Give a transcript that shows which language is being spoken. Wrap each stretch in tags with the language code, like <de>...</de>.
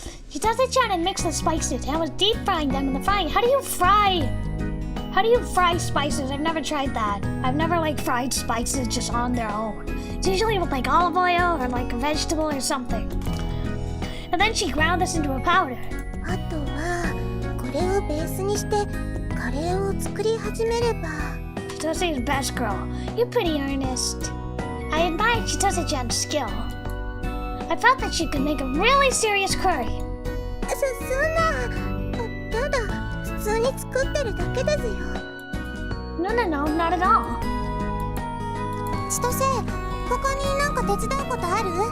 <en>She does it, Chad, and mix the spices. And I was deep frying them in the frying. How do you fry spices? I've never tried that. I've never fried spices just on their own. It's usually with olive oil or a vegetable or something. And then she ground this into a powder.</en> <ja>あとはこれをベースにしてカレーを作り始めれば</ja> <en>Chitose's best girl. You're pretty earnest. I admired Chitose-chan's skill. I felt that she could make a really serious curry.</en> <ja>そんなただ普通に作ってるだけですよ</ja> <en>No, not at all.</en> <ja>千歳他になんか手伝うことある</ja>